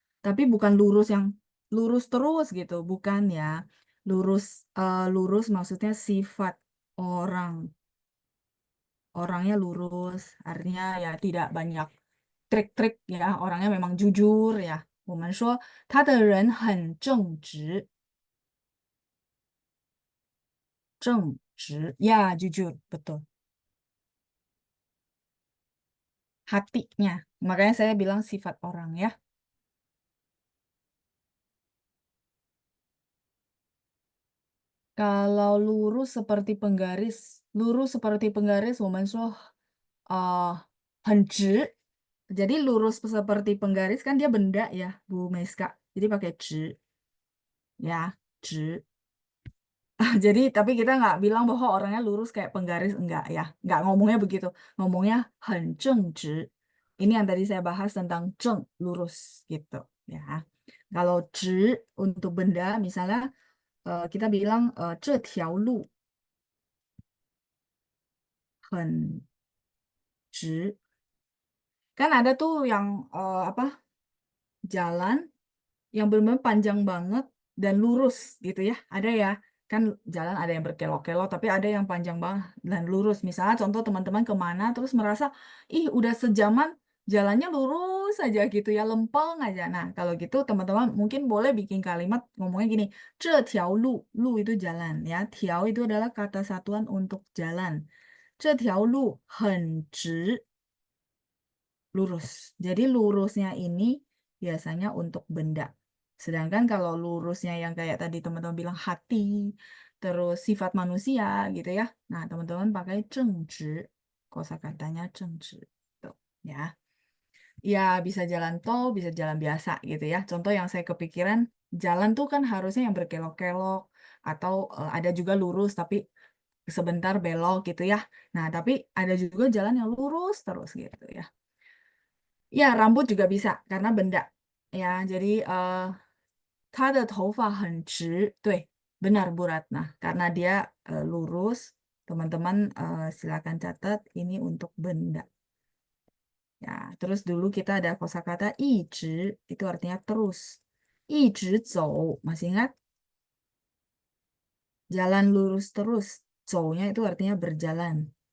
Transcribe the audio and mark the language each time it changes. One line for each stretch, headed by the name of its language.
Indonesian: Tapi bukan lurus yang lurus terus gitu, bukan ya. Lurus lurus maksudnya sifat orang. Orangnya lurus, artinya ya tidak banyak trik-trik ya, orangnya memang jujur ya.
Chinese: 我们说他的人很正直，正直
Indonesian: ya jujur betul. Hatinya, makanya saya bilang sifat orang ya. Kalau lurus seperti penggaris,
Chinese: 我们说很直.
Indonesian: Jadi lurus seperti penggaris kan dia benda ya, Bu Meska. Jadi pakai 直 ya, 直. Jadi tapi kita nggak bilang bahwa orangnya lurus kayak penggaris, enggak ya. Nggak ngomongnya begitu. Ngomongnya
Chinese: 很正直.
Indonesian: Ini yang tadi saya bahas tentang 正, lurus gitu ya. Kalau 直 untuk benda, misalnya kita bilang
Chinese: 这条路很直.
Indonesian: Kan ada tuh yang apa jalan yang benar-benar panjang banget dan lurus gitu ya. Ada ya, kan jalan ada yang berkelok-kelok, tapi ada yang panjang banget dan lurus. Misalnya contoh teman-teman kemana terus merasa, ih udah sejaman jalannya lurus aja gitu ya, lempeng aja. Nah, kalau gitu teman-teman mungkin boleh bikin kalimat ngomongnya gini,
Chinese: 这条路,
Indonesian: lu itu jalan ya, 条 itu adalah kata satuan untuk jalan.
Chinese: 这条路很直,
Indonesian: lurus. Jadi lurusnya ini biasanya untuk benda. Sedangkan kalau lurusnya yang kayak tadi teman-teman bilang hati, terus sifat manusia gitu ya. Nah, teman-teman pakai 正直.Kosakatanya 正直. Tuh, ya. Ya, bisa jalan tol, bisa jalan biasa gitu ya. Contoh yang saya kepikiran, jalan tuh kan harusnya yang berkelok-kelok atau ada juga lurus tapi sebentar belok gitu ya. Nah, tapi ada juga jalan yang lurus terus gitu ya. Ya, rambut juga bisa karena benda. Ya, jadi
Chinese: 他的头发很直. 对,
Indonesian: benar Bu Ratna. Karena dia lurus. Teman-teman silakan catat ini untuk benda. Ya, terus dulu kita ada kosakata 一直, itu artinya terus.
Chinese: 一直走,
Indonesian: masih ingat? Jalan lurus terus. 走nya itu artinya berjalan.